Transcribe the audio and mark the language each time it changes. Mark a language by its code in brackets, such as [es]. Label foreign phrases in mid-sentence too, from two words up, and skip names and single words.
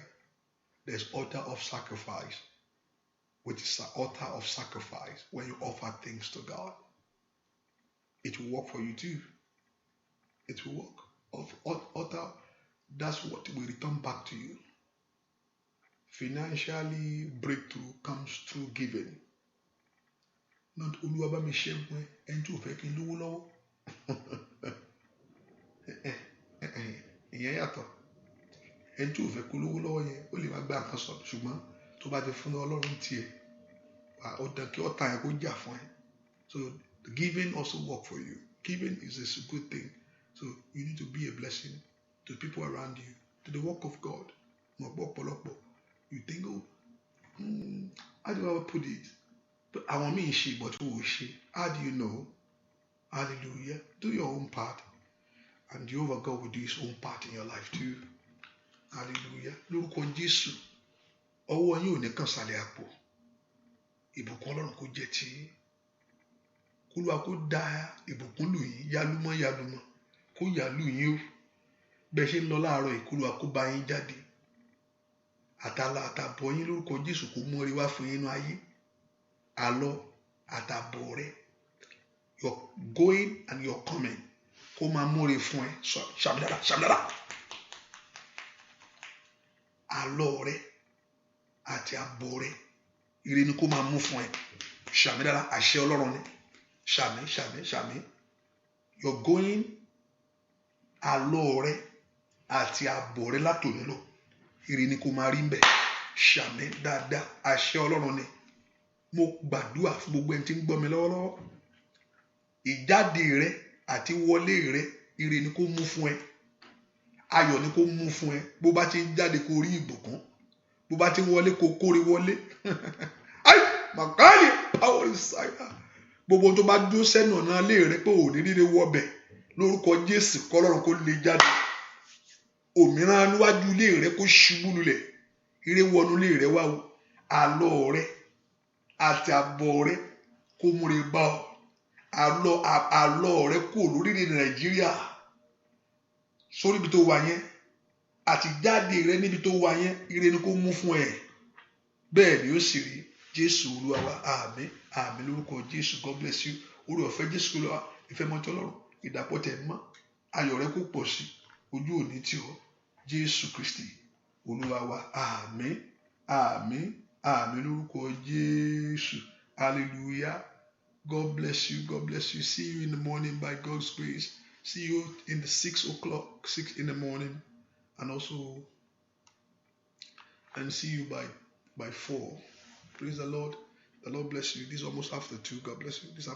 [en] There's altar of sacrifice, which is an altar of sacrifice when you offer things to God. It will work for you too. It will work. Altar, that's what will return back to you. Financially, breakthrough comes through giving. [yo] Not Olúwa bá mi ṣẹ́gun ẹni tí ò fẹ́ kí n lówó lọ́wọ́. Ìyẹn yàtọ̀. Ẹni tí ò fẹ́ kó lówó lọ́wọ́ yẹn ó lè má gbá nǹkan sọ̀rọ̀, ṣùgbọ́n tó bá ti fún Ọlọ́run tiẹ̀, ó dàn kí ọ̀tá yẹn kó jà fún ẹ. [en] So giving also work for you. Giving is a good thing. So you need to be a blessing to people around you, to the work of God. You think, oh, how do I put it? But I want me she, but who is she? How do you know? Hallelujah. Do your own part. And Jehovah God will do his own part in your life too. [yo] Hallelujah. Lórúkọ Jésù. Ọwọ́ yín ò ní kàn sálẹ̀ àpò. Ìbùkún Ọlọ́run kó jẹ́ ti yín. K'Olúwa kó dá ìbùkún lù yín yálúmọ́ kó yà lù yín o. Bẹ́ẹ̀ ṣe ń lọ láàárọ̀ yìí, k'Olúwa kó bá yín jáde. Àtàbọ̀ yín lórúkọ Jésù kó mú orí wá fún yín nínú ayé. Àlọ àtàbọ̀ rẹ, [en] your going and your coming, [yo] kó máa mú orí fún ẹ. Ṣàmìlára. Àlọ rẹ àti àbọ̀ rẹ, ire ni kó máa mú fún ẹ. Ṣàmìlára, àṣẹ Ọlọ́run ni. Ṣàmì. [en] Your going, [yo] àlọ rẹ àti àbọ̀ rẹ látòní lọ, ire ni kó máa rí ń bẹ̀. Ṣàmì dáadáa, àṣẹ Ọlọ́run ni. Mo gbàdúrà fún gbogbo ẹni tí ń gbọ́ mi lọ́wọ́lọ́wọ́. Ìjáde rẹ àti wọlé rẹ, ire ni kó mú fún ẹ. Ayọ̀ ni kó mú fún ẹ. Bó bá ti ń jáde kó rí ìbùkún. Bó bá ti ń wọlé kó kórè wọlé. [en] Ay, màkàlì power inside. [yo] Gbogbo tó bá dúró sẹ́nu ọ̀nà ilé rẹ pé ò ní ríre wọbẹ̀, lórúkọ Jésù k'Ọlọ́run kó lè jáde. Òmíràn níwájú ilé rẹ kó ṣubú lulẹ̀. Ire wọnú ilé rẹ wá o. Àlọ rẹ àti àbọ̀ rẹ kó múre bá ọ. Àlọ rẹ kó lórílẹ̀-èdè Nàìjíríà sórí ibi tó wà yẹn, àti jáde rẹ níbi tó wà yẹn, ire ni kó mú fún ẹ. Bẹ́ẹ̀ ni ó sì rí. Jésù Olúwa wa, àmín lórúkọ Jésù. [en] God bless you. [yo] Oore ọ̀fẹ́ Jésù Olúwa, ìfẹ́ mọ́tò Ọlọ́run, ìdàpọ̀ tẹ̀ mọ́, ayọ̀ rẹ kó pọ̀ sí, ojú òní tì ọ́. Jésù Kristi Olúwa wa, àmín lórúkọ Jésù. [en] Hallelujah. God bless you. See you in the morning by God's grace. See you in the 6 in the morning, and see you by 4. Praise the Lord. The Lord bless you. This is almost after 2. God bless you.